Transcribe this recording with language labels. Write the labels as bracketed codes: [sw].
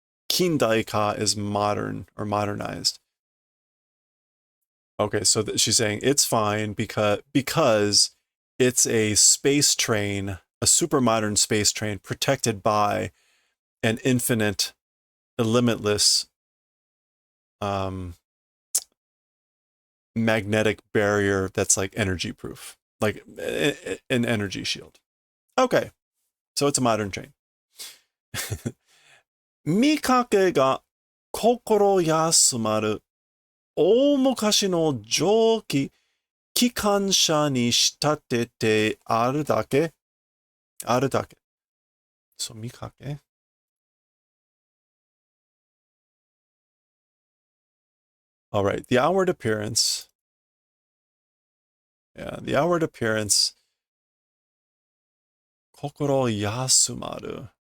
[en] Kindaika is modern or modernized. Okay, so she's saying it's fine because it's a space train, a super modern space train protected by an infinite, a limitless magnetic barrier that's like energy proof, like an energy shield. Okay, so it's a modern train. [ja] 見かけが心休まる大昔の蒸気機関車に仕立ててあるだけあるだけ。そう、見かけ [en] All right, the outward appearance. Yeah, the outward appearance. [ja] 心休まる。